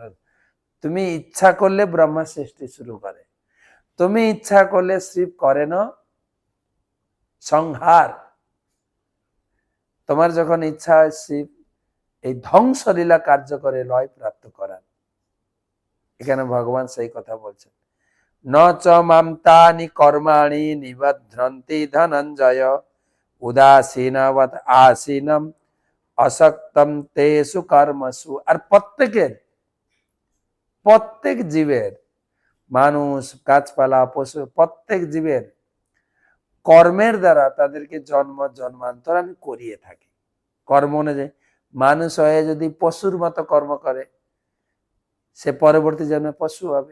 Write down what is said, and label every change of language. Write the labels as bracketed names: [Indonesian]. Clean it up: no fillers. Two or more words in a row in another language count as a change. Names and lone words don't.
[Bangla] তুমি ইচ্ছা করলে ব্রহ্মা সৃষ্টি শুরু করে, তুমি ইচ্ছা করলে শিব করেন সংহার। তোমার যখন ইচ্ছা হয় শিব এই ধ্বংসলীলা কার্য করে লয় প্রাপ্ত করার। এখানে ভগবান সেই কথা বলছেন, [Sanskrit] ন চ মাম তানি কর্মাণি নিবধ্রন্তি ধনঞ্জয় উদাসীনবৎ আসীনম অসক্তম তেষু কর্মসু। [Bangla] আর প্রত্যেক জীবের, মানুষ, গাছপালা, পশু, প্রত্যেক জীবের কর্মের দ্বারা তাদেরকে জন্মান্তর আমি করিয়ে থাকি। কর্ম অনুযায়ী মানুষ হয়ে যদি পশুর মতো কর্ম করে, সে পরবর্তী জন্মে পশু হবে।